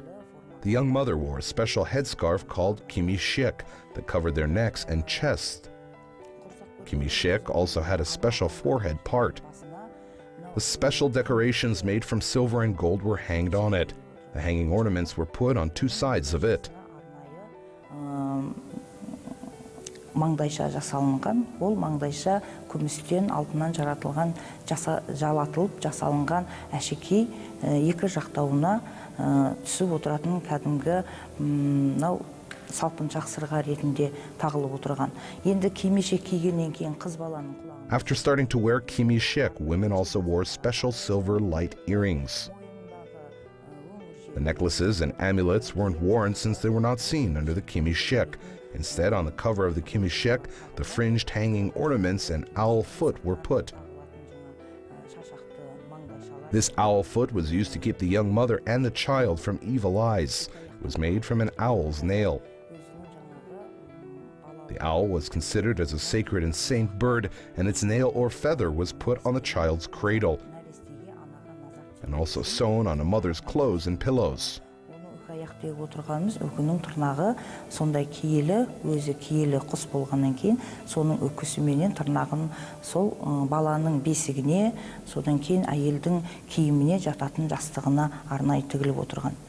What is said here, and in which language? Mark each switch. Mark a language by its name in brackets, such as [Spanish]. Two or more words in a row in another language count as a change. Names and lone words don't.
[English] The young mother wore a special headscarf called kimishek that covered their necks and chest. Kimishek also had a special forehead part. The special decorations made from silver and gold were hanged on it. The hanging ornaments were put on two sides of it. [Kazakh] Маңдайша жасалынған, ол маңдайша күмістен алтыннан жаратылған, жалатылып жасалынған әшекей екі жақтауына түсіп отыратын кәдімгі салпыншақ сырға ретінде тағылып отырған. Енді кимешек кигеннен кейін қыз баланың құлағына. [English] After starting to wear kimishek, women also wore special silver light earrings. The necklaces and amulets weren't worn since they were not seen under the kimishek. Instead, on the cover of the kimishek, the fringed hanging ornaments and owl foot were put. This owl foot was used to keep the young mother and the child from evil eyes. It was made from an owl's nail. The owl was considered as a sacred and saint bird, and its nail or feather was put on the child's cradle, and also sewn on a mother's clothes and pillows. [Kazakh] Аяқтап отырғанымыз өкінің тырнағы сондай киелі, өзі киелі құс болғаннан кейін, соның өкісіменен тырнағын сол баланың бесігіне, содан кейін әйелдің киіміне жататын жастығына арнайы тігіліп отырған.